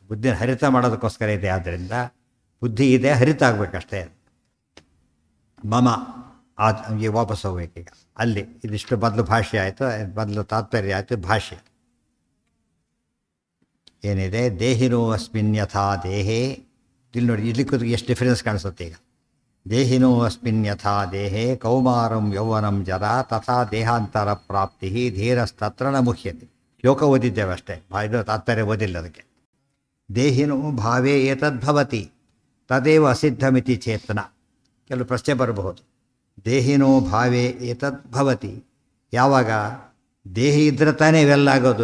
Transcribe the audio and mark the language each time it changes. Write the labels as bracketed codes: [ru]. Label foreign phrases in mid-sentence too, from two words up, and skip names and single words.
[kn] ಬುದ್ಧಿನ ಹರಿತ ಮಾಡೋದಕ್ಕೋಸ್ಕರ ಇದೆ. ಆದ್ದರಿಂದ ಬುದ್ಧಿ ಇದೆ, ಹರಿತ ಆಗಬೇಕಷ್ಟೇ. ಮಮ ಈ ವಾಪಸ್ ಹೋಗ್ಬೇಕೀಗ. ಅಲ್ಲಿ ಇದಿಷ್ಟು ಮೊದಲು ಭಾಷೆ ಆಯಿತು, ಮೊದಲು ತಾತ್ಪರ್ಯ ಆಯಿತು, ಭಾಷೆ ಏನಿದೆ? [sa] ದೇಹಿನೋ ಅಸ್ಮಿನ್ ಯಥಾ ದೇಹೇ. [kn] ಇಲ್ಲಿ ನೋಡಿ, ಇಲ್ಲಿ ಕೂತು ಎಷ್ಟು ಡಿಫರೆನ್ಸ್ ಕಾಣಿಸುತ್ತೆ ಈಗ. [sa] ದೇಹಿನೋ ಅಸ್ಮಿನ್ ಯಥಾ ದೇಹೇ ಕೌಮಾರಂ ಯೌವನಂ ಜರಾ ತಥಾ ದೇಹಾಂತರ ಪ್ರಾಪ್ತಿ ಧೀರಸ್ತತ್ರ ನ ಮುಹ್ಯತೆ. [kn] ಶ್ಲೋಕ ಓದಿದ್ದೇವೆ ಅಷ್ಟೇ, ಇದು ತಾತ್ಪರ್ಯ ಓದಿಲ್ಲ ಅದಕ್ಕೆ. [sa] ದೇಹಿನೋ ಭಾವೇ ಏತದ್ಭವತಿ ತದೇವ ಅಸಿದ್ಧಮಿತಿ ಚೇತನ. [kn] ಕೆಲವು ಪ್ರಶ್ನೆ ಬರಬಹುದು. [sa] ದೇಹಿನೋ ಭಾವೇ ಏತದ್ಭವತಿ, [kn] ಯಾವಾಗ ದೇಹಿ ಇದ್ರೆ ತಾನೇ ಇವೆಲ್ಲ ಆಗೋದು.